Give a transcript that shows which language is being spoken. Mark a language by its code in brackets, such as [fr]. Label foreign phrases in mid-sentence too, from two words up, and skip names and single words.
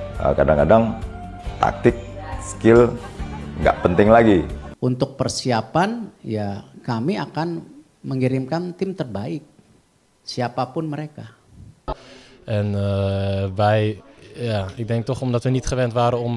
[id] kadang-kadang taktik, skill nggak penting lagi. Untuk persiapan ya kami akan mengirimkan tim terbaik, siapapun mereka. [nl] En ik denk toch omdat we niet gewend waren om...